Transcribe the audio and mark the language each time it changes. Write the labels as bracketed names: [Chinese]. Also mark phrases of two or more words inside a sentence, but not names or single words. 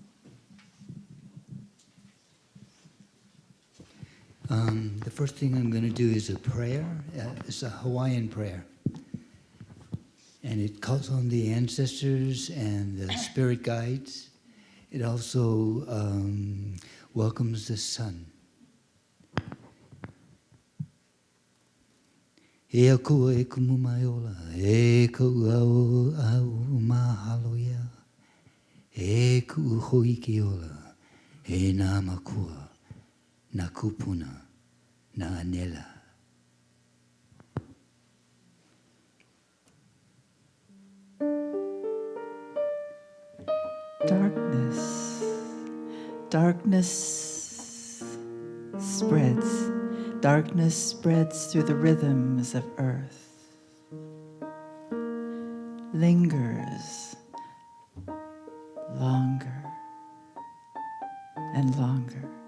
[English] The first thing I'm going to do is a prayer. It's a Hawaiian prayer. And it calls on the ancestors and the spirit guides. It also welcomes the sun. [Hawaiian] E akua e kumu mai ola, e kau au mahalo ia, e ku hoiki ola, e nā makua, nā kupuna, nā anela. [English] Darkness spreads. Darkness spreads through the rhythms of earth, lingers longer and longer.